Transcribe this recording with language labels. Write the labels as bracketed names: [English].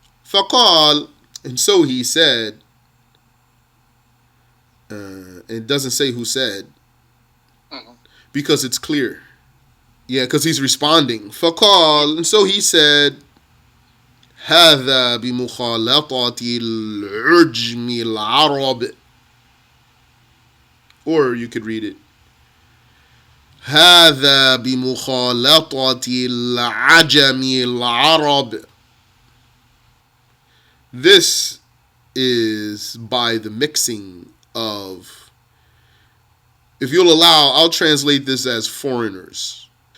[Arabic] فقال, [English] and so he said, it doesn't say who said, because it's clear. Yeah, because he's responding. [Arabic] فقال, [English] and so he said, [Arabic] هذا بمخالطة العجم العرب. [English] Or you could read it [Arabic] هذا بمخالطة العجم العرب. [English] This is by the mixing of, if you'll allow, I'll translate this as foreigners.